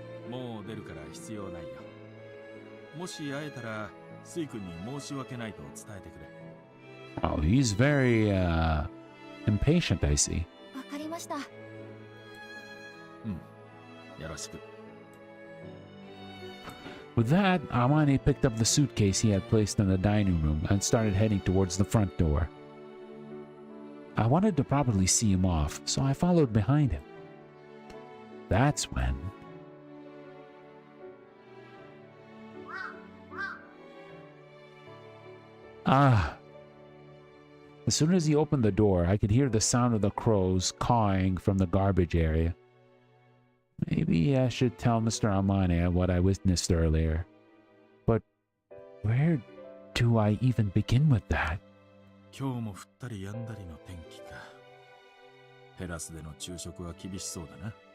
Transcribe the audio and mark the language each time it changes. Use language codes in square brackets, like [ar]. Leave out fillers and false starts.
[ja] もう出るから必要ないよ。もし会えたら、スイ君に申し訳ないと伝えてくれ。 [en] Oh, he's very impatient, I see. [ja] わかりました。よろしく。 [en] With that, Amane picked up the suitcase he had placed in the dining room and started heading towards the front door. I wanted to properly see him off, so I followed behind him. That's when... As soon as he opened the door, I could hear the sound of the crows cawing from the garbage area. Maybe I should tell Mr. Amane what I witnessed earlier. But where do I even begin with that? [ja] 今日も降ったりやんだりの天気か。テラスでの昼食は厳しそうだな。